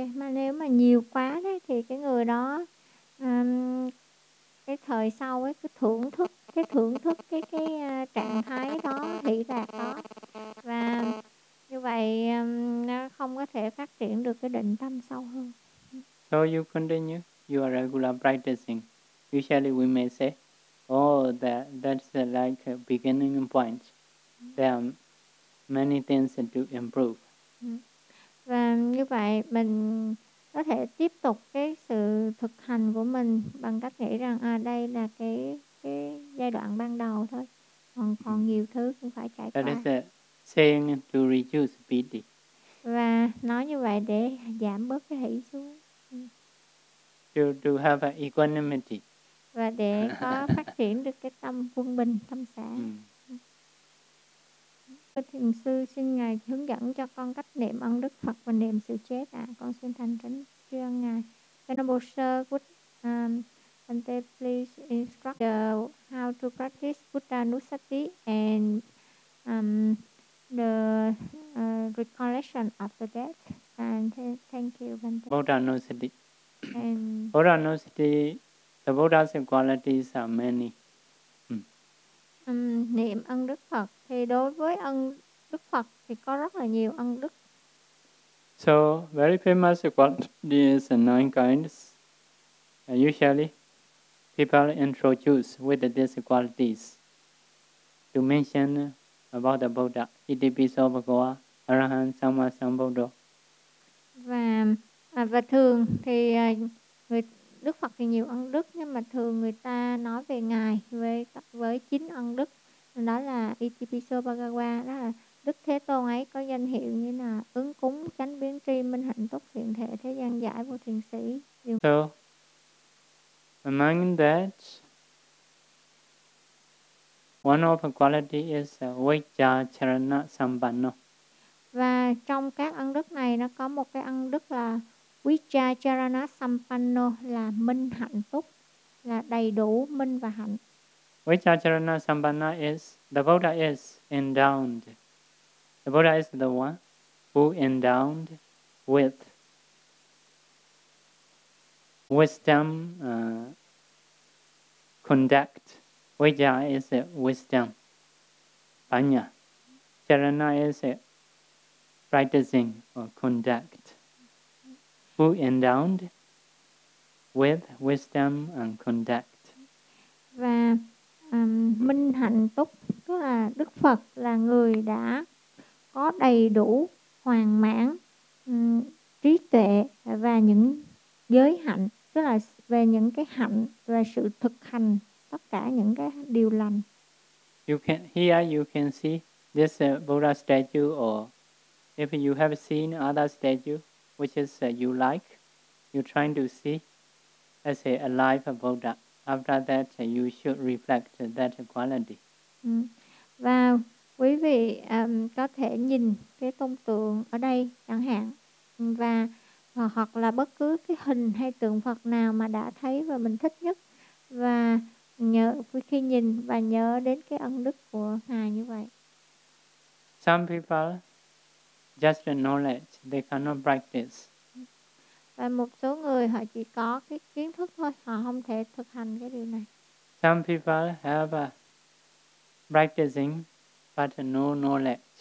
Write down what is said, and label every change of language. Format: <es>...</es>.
<vi>Mà nếu mà nhiều quá đấy, thì cái người đó cái thời sau ấy, cái thưởng thức cái trạng thái đó, hỷ lạc đó, và như vậy nó không có thể phát triển được cái định tâm sâu hơn.</vi> <en>So you continue your regular practicing. Usually we may say, oh, that's like a beginning point. There are many things to improve.</en> <vi>Và như vậy mình có thể tiếp tục cái sự thực hành của mình bằng cách nghĩ rằng đây là cái giai đoạn ban đầu thôi, còn nhiều thứ cũng phải trải qua.</vi> <en>That is saying to reduce pity.</en> <vi>Và nói như vậy để giảm bớt cái hỷ xuống.</vi> <en>To have an equanimity.</en> <vi>Và để có phát triển được cái tâm quân bình, tâm xã. Thiền sư xin ngài hướng dẫn cho con cách niệm ơn Đức Phật và niệm sự chết ạ. Con xin thành kính tri ân ngài.</vi> <en>Venerable sir, would please instruct how to practice Buddha Nusati and the recollection of the death. And thank you, Venerable. Buddha Nusati. Buddha Nusati, the Buddha's qualities are many.</en> <vi>niệm ân đức Phật, thì đối với ân đức Phật thì có rất là nhiều ân đức.</vi> <en>So very famous quality is nine kinds. Usually, people introduce with these qualities to mention about the Buddha, Hittipisobagoa, Arahant Sammasambuddha.</en> <vi>Và thường thì người Đức Phật thì nhiều ân đức, nhưng mà thường người ta nói về ngài với chín ân đức, đó là Hittipisobagoa, đó là Đức Thế Tôn ấy có danh hiệu như là ứng cúng, chánh biến tri, minh hạnh, túc thiện thể, thế gian giải, vô thiền sĩ.</vi> <en>So, among that, one of the quality is Vajja Charana Sampanno.</en> <vi>Và trong các ân đức này nó có một cái ân đức là Vajja Charana Sampanno, là minh hạnh túc, là đầy đủ minh và hạnh.</vi> <en>Vajja Charana Sampanno is the Buddha is endowed. The Buddha is the one who endowed with wisdom, conduct. Vajja is wisdom. Panya. Charana is practicing or conduct. Who endowed with wisdom and conduct.</en> <vi>Và minh hạnh túc, tức là Đức Phật là người đã có đầy đủ hoàn mãn trí tuệ và những giới hạnh, tức là về những cái hạnh và sự thực hành tất cả những cái điều lành.</vi> <en>You can see this Buddha statue, or if you have seen other statue which is you like, you trying to see as a life of Buddha, after that you should reflect that quality.</en> <vi>Và quý vị có thể nhìn cái tôn tượng ở đây chẳng hạn, và hoặc là bất cứ cái hình hay tượng Phật nào mà đã thấy và mình thích nhất, và nhớ khi nhìn và nhớ đến cái ân đức của ngài như vậy.</vi> <en>Some people just the knowledge, they cannot practice.</en> <vi>Và một số người họ chỉ có cái kiến thức thôi, họ không thể thực hành cái điều này.</vi> <en>Some people have a practicing but no knowledge.</en>